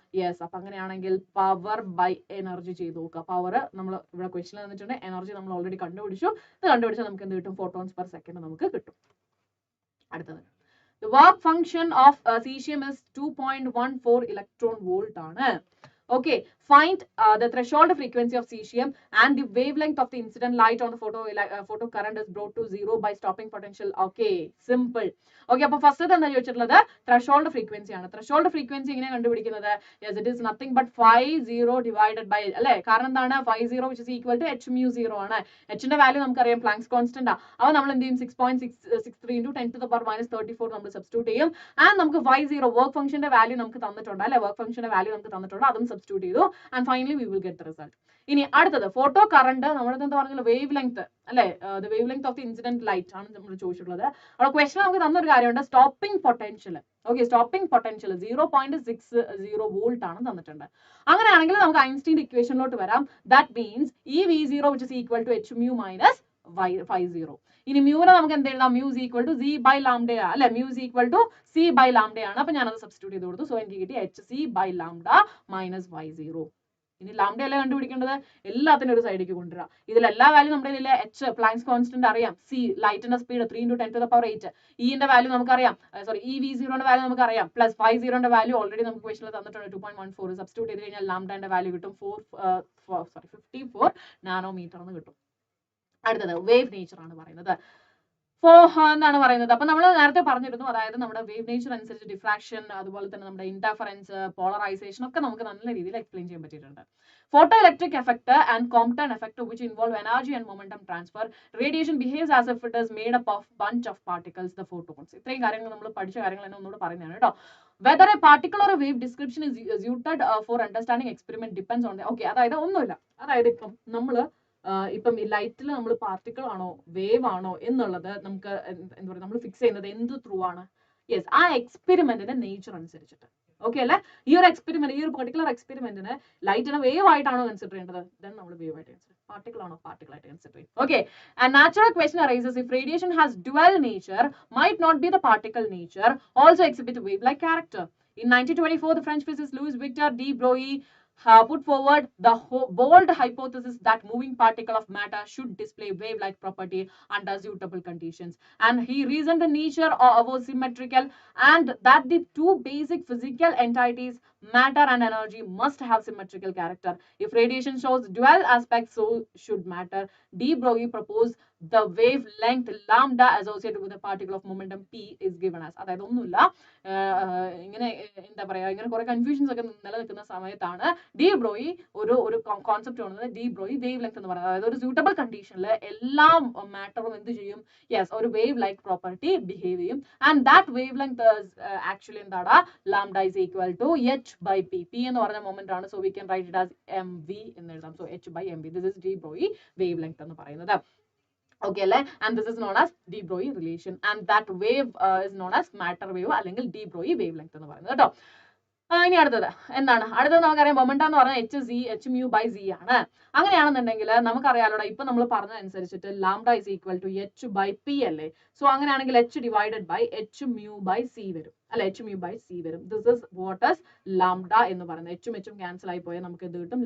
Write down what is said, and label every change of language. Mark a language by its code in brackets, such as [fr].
[ml] Yes, അപ്പൊ അങ്ങനെയാണെങ്കിൽ power by energy ചെയ്ത് നോക്കുക. പവർ നമ്മൾ ഇവിടെ ക്വസ്റ്റ്യൻ തന്നിട്ടുണ്ട്, എനർജി നമ്മൾ ഓൾറെഡി കണ്ടുപിടിച്ചു. ഇത് കണ്ടുപിടിച്ചാൽ നമുക്ക് എന്ത് കിട്ടും? ഫോട്ടോൺസ് പെർ സെക്കൻഡ് നമുക്ക് കിട്ടും. അടുത്തത് [en] the work function of cesium is 2.14 electron volt ആണ്. Okay, find the threshold frequency of cesium and the wavelength of the incident light on the photo current is brought to 0 by stopping potential. Okay, simple. [ml] Okay, അപ്പോൾ first എന്താ ചോദിച്ചിട്ടുള്ളത്? threshold frequency ആണ്. threshold frequency എങ്ങനെ കണ്ടുപിടിക്കുന്നത്? [en] Yes, it is nothing but 50 divided by, [ml] അല്ലേ? കാരണം എന്താണ്? [en] 50 which is equal to h mu 0 ആണ്. [ml] h ന്റെ വാല്യൂ നമുക്കറിയാം, പ്ലാങ്ക്സ് കോൺസ്റ്റന്റ് ആ. അപ്പോൾ നമ്മൾ എന്ത് ചെയ്യും? 6.663 into 10 to the power minus 34 നമ്മൾ സബ്സ്റ്റിറ്റ്യൂട്ട് ചെയ്യും. ആൻഡ് നമുക്ക് 50 വർക്ക് ഫംഗ്ഷന്റെ വാല്യൂ നമുക്ക് തന്നിട്ടുണ്ട്, അല്ലെ? വർക്ക് ഫംഗ്ഷന്റെ വാല്യൂ നമുക്ക് തന്നിട്ടുണ്ട്, അതും സബ്സ്റ്റിറ്റ്യൂട്ട് ചെയ്തു. [en] And finally we will get the result. [ml] ഇനി അടുത്തത് ഫോട്ടോ കറണ്ട്, നമ്മുടെ എന്താ പറഞ്ഞാൽ വേവ് ലെങ്ത്, അല്ലെ? The wave length of the incident light ആണ് നമ്മൾ ചോദിച്ചിട്ടുള്ളത്. അവിടെ ക്വസ്റ്റൻ നമുക്ക് തന്നൊരു കാര്യമുണ്ട്, stopping potential. Okay, stopping potential 0.60 volt ആണ് തന്നിട്ടുണ്ട്. അങ്ങനെയാണെങ്കിൽ നമുക്ക് ഐൻസ്റ്റീൻ്റെ ഇക്വേഷനിലോട്ട് വരാം. [en] That means ഈ V0 which is equal to h mu minus 50. [ml] ഇനി മ്യൂനെ നമുക്ക് എന്ത് എഴുതാം? Mu is equal to z by lambda, അല്ലെ? Mu is equal to c by lambda ആണ്. അപ്പൊ ഞാനത് സബ്സ്റ്റിറ്റ്യൂട്ട് ചെയ്ത് കൊടുത്തു. സോ എനിക്ക് കിട്ടി hc by lambda minus y0. ഇനി ലാംഡ അല്ലേ കണ്ടുപിടിക്കേണ്ടത്? എല്ലാത്തിനും ഒരു സൈഡിലേക്ക് കൊണ്ടുവരാം. ഇതിൽ എല്ലാ വാല്യൂ നമ്മുടെ ഇതിലെ h പ്ലാങ്ക്സ് കോൺസ്റ്റന്റ് അറിയാം, c ലൈറ്റിന്റെ speed 3 into 10 to the power 8, e ന്റെ വാല്യൂ നമുക്കറിയാം, സോറി ഈ V0 ന്റെ വാല്യൂ നമുക്കറിയാം, പ്ലസ് 50 ന്റെ വാല്യൂ ഓൾറെഡി നമുക്ക് ക്വസ്റ്റനിൽ തന്നിട്ടുണ്ട് 2.14. സബ്സ്റ്റിറ്റ്യൂട്ട് ചെയ്ത് കഴിഞ്ഞാൽ ലാംഡന്റെ വാല്യൂ കിട്ടും 54 നാനോമീറ്റർ എന്ന് കിട്ടും. അടുത്തത് വേവ് നേച്ചർ ആണ് പറയുന്നത്. എന്താണ് പറയുന്നത്? അപ്പൊ നമ്മൾ നേരത്തെ പറഞ്ഞിരുന്നു, അതായത് നമ്മുടെ വേവ് നേച്ചർ അനുസരിച്ച് ഡിഫ്രാക്ഷൻ, അതുപോലെ തന്നെ നമ്മുടെ ഇന്റർഫറൻസ്, പോളറൈസേഷൻ ഒക്കെ നമുക്ക് നല്ല രീതിയിൽ എക്സ്പ്ലെയിൻ ചെയ്യാൻ പറ്റിയിട്ടുണ്ട്. [en] Photo electric effect and Compton effect which involve energy and momentum transfer. Radiation behaves as if it is made up of bunch of particles, the photons. [ml] ഇത്രയും കാര്യങ്ങൾ നമ്മൾ പഠിച്ച കാര്യങ്ങൾ തന്നെ ഒന്നുകൂടെ പറയുന്നതാണ് കേട്ടോ. [en] Whether a particle or a wave description is suited for understanding experiment depends on the, [ml] okay, അതായത് ഒന്നുമില്ല, അതായത് ഇപ്പം നമ്മള് ഇപ്പം ഈ ലൈറ്റിൽ നമ്മൾ പാർട്ടിക്കിൾ ആണോ വേവ് ആണോ എന്നുള്ളത് നമുക്ക് എന്താ പറയുക, നമ്മൾ ഫിക്സ് ചെയ്യുന്നത് എന്ത് ത്രൂ ആണ്? യെസ്, ആ എക്സ്പെരിമെന്റിന്റെ നേച്ചർ അനുസരിച്ചിട്ട്. ഓക്കെ അല്ലെ? ഈ ഒരു എക്സ്പെരിമെന്റ്, ഈ ഒരു പെർട്ടിക്കുലർ എക്സ്പെരിമെന്റിന് ലൈറ്റിനെ വേവ് ആയിട്ടാണോ കൺസിഡർ ചെയ്യേണ്ടത്? ദെൻ നമ്മൾ വേവ് ആയിട്ട് കൺസിഡർ, പാർട്ടിക്കിൾ ആണോ പാർട്ടിക്കിൾ ആയിട്ട് കൺസിഡർ ചെയ്യും. Okay, and natural question [en] arises if radiation has dual nature, might not be the particle nature also exhibit wave like character. In 1924, the French physicist Louis Victor de Broglie put forward the bold hypothesis that moving particle of matter should display wave-like property under suitable conditions. And he reasoned the nature was symmetrical and that the two basic physical entities, matter and energy, must have symmetrical character. If radiation shows dual aspects, so should matter. De Broglie proposed the wavelength lambda associated with a particle of momentum p is given as. [ml] അതായത് ഒന്നുമില്ല, ഇങ്ങനെ എന്താ പറയാ, ഇങ്ങനെ കുറെ confusions ഒക്കെ നിലനിൽക്കുന്ന സമയത്താണ് ഡി ബ്രോയി ഒരു കോൺസെപ്റ്റ് വന്നത്. ഡി ബ്രോയി വേവ് ലെങ്ത് എന്ന് പറയുന്നത്, അതായത് ഒരു സ്യൂട്ടബിൾ കണ്ടീഷനിൽ എല്ലാ മാറ്ററും എന്ത് ചെയ്യും? യെസ്, ഒരു വേവ് ലൈക്ക് പ്രോപ്പർട്ടി ബിഹേവ് ചെയ്യും. And that wave length actually എന്താണ്? Lambda is equal to h by p. p എന്ന് പറഞ്ഞ മൊമെന്റ് ആണ്. So we can write it as mv എന്ന് എഴുതാം. [en] So h by mv, this is de Broglie wavelength എന്ന് പറയുന്നത്. Okay, and this is known as de Broglie relation, and that wave is known as matter wave [ml] അല്ലെങ്കിൽ [en] de Broglie wavelength എന്ന് പറയുന്നത് കേട്ടോ. [ml] ഇനി അടുത്തത് എന്താണ്? അടുത്തത് നമുക്കറിയാം മൊമെന്റം എന്ന് പറഞ്ഞാൽ h mu by z ആണ്. അങ്ങനെയാണെന്നുണ്ടെങ്കിൽ നമുക്കറിയാലോ, ഇപ്പൊ നമ്മൾ പറഞ്ഞതനുസരിച്ചിട്ട് lambda is equal to h by p അല്ലേ? സോ അങ്ങനെയാണെങ്കിൽ h divided by h mu by c വരും, അല്ലെ? h mu by c വരും. This is what is lambda എന്ന് പറയുന്നത്. h ഉം ക്യാൻസൽ ആയി പോയാൽ നമുക്ക് എന്ത് കിട്ടും?